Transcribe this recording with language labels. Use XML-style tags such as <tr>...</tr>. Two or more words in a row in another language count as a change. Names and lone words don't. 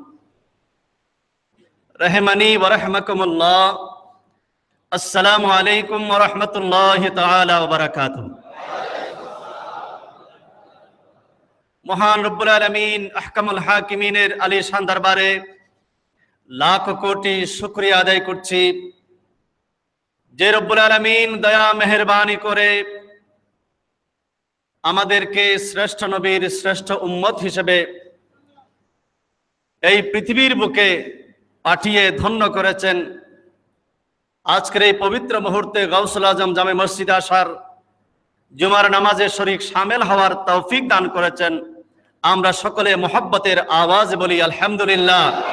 <ar>رحمنی ورحمکم اللہ السلام علیکم ورحمۃ اللہ تعالی وبرکاتہ</ar> <bn>মহান</bn> <ar>رب العالمين أحكم الحاكمين</ar> <bn>আলিশান দরবারে লাখ কোটি শুকরিয়া আদায় করছি যে</bn> <ar>رب العالمين</ar> <bn>দয়া মেহেরবানি করে আমাদেরকে শ্রেষ্ঠ নবীর শ্রেষ্ঠ উম্মত হিসেবে এই পৃথিবীর বুকে পাঠিয়ে ধন্য করেছেন আজকের এই পবিত্র মুহূর্তে গাউসুল আজম জামে মসজিদে আসার জুমার নামাজে শরীক শামিল হওয়ার তৌফিক দান করেছেন আমরা সকলে মুহাব্বতের আওয়াজ বলি আলহামদুলিল্লাহ</bn>